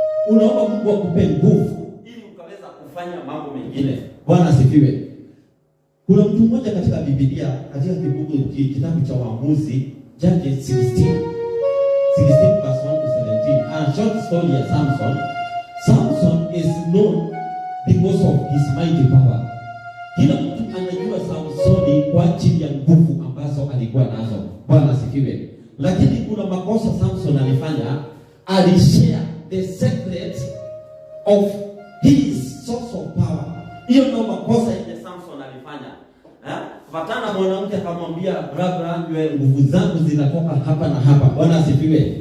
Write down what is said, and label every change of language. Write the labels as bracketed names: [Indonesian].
[Swahili] Unaomba Mungu akupe nguvu ili ukaweza kufanya mambo mengine. Bwana asifiwe. Kuna mtu mmoja katika Biblia, katika kitabu cha Waamuzi, [English] Judges 16 verse 1 to 17. A short story ya Samson. Samson is known because of his mighty power. [Swahili] Kila mtu anajua Samsoni kwa ajili ya nguvu ambazo alikuwa nazo. Bwana asifiwe. Lakini kuna makosa Samson alifanya. [English] Alishare the secret of his source of power. [Swahili] Hiyo ndio makosa yenye Samson alifanya. Fatana mwanamke akamwambia, "Brother, nguvu zangu zinatoka hapa na hapa." Bwana asifiwe.